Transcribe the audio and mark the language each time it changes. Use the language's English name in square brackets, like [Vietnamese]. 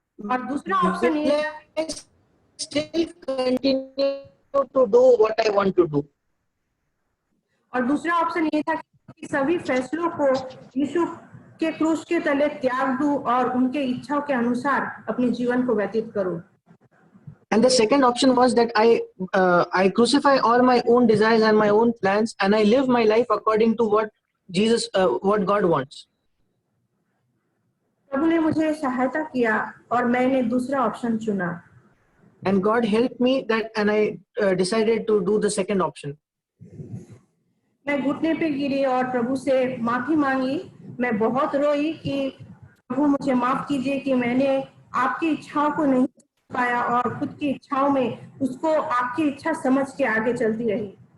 [Hindi] और दूसरा option [English] will [Hindi] ये [English] I still continue to do what I want to do? [Hindi] और दूसरा ऑप्शन ये था कि सभी फैसलों को यीशु के क्रूस के तले त्याग दूं और उनके इच्छाओं के अनुसार अपने जीवन को व्यतीत करूं। [English] And the second option was that I crucify all my own desires and my own plans, and I live my life according to what God wants. [Hindi] प्रभु ने मुझे सहायता किया और मैंने दूसरा ऑप्शन चुना। [English] And God helped me and I decided to do the second option. [Hindi] मैं घुटने पे गिरी और प्रभु से माफी मांगी। मैं बहुत रोई कि प्रभु मुझे माफ कीजिए कि मैंने आपकी इच्छाओं को नहीं पाया और खुद की इच्छाओं में उसको आपकी इच्छा समझ के आगे चलती रही।